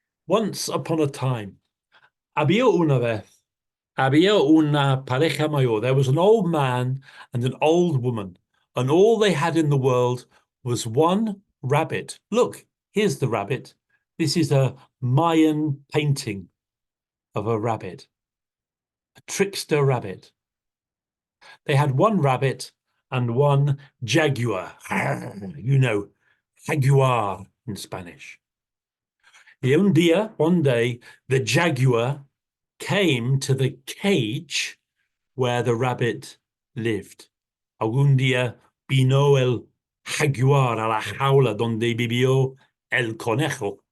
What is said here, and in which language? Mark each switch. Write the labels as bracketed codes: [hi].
[en] Once upon a time, [es] había una vez, había una pareja mayor. [en] There was an old man and an old woman, and all they had in the world was one rabbit. Look, here's the rabbit. This is a Mayan painting of a rabbit, a trickster rabbit. They had one rabbit and one jaguar. You know, jaguar in Spanish. [es] Y un día, [en] one day, the jaguar came to the cage where the rabbit lived. [es] Algún día vino el jaguar a la jaula donde vivió el conejo.